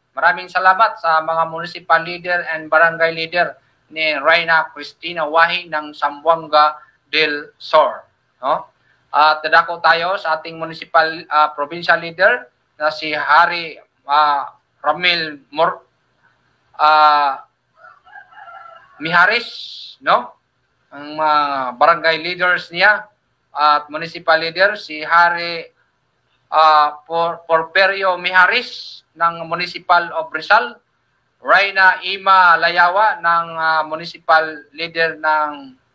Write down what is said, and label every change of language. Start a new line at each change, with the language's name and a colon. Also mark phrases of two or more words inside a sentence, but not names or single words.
Filipino: Maraming salamat sa mga
English: municipal leader and barangay leader
Filipino: ni Reyna Cristina Wahing ng Zamboanga del Sur, no? At dadako tayo sa ating
English: municipal provincial leader
Filipino: na si Hari Ramil Miharis, no? Ang barangay leaders niya at
English: municipal leader
Filipino: si Hari Porperio Miharis ng Municipal of Rizal, Reyna Ima Layawa ng
English: municipal leader
Filipino: ng